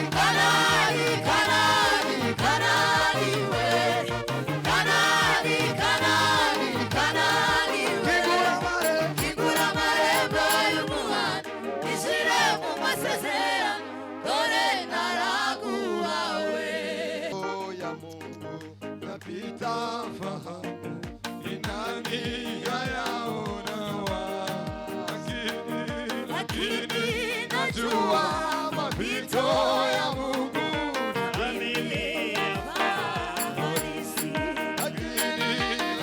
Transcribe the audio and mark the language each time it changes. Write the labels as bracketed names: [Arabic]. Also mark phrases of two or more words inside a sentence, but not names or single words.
[Kinyarwanda] Kanani Kanani Kanani we Kanani Kanani Kanani we kingura amarembo kingura amarembo y'umuhanda ishire mu masezerano dore naraguhawe [Swahili] ya Mungu napita fahamu, ni nani yayaona lakini najua mapito ya Mungu, lakini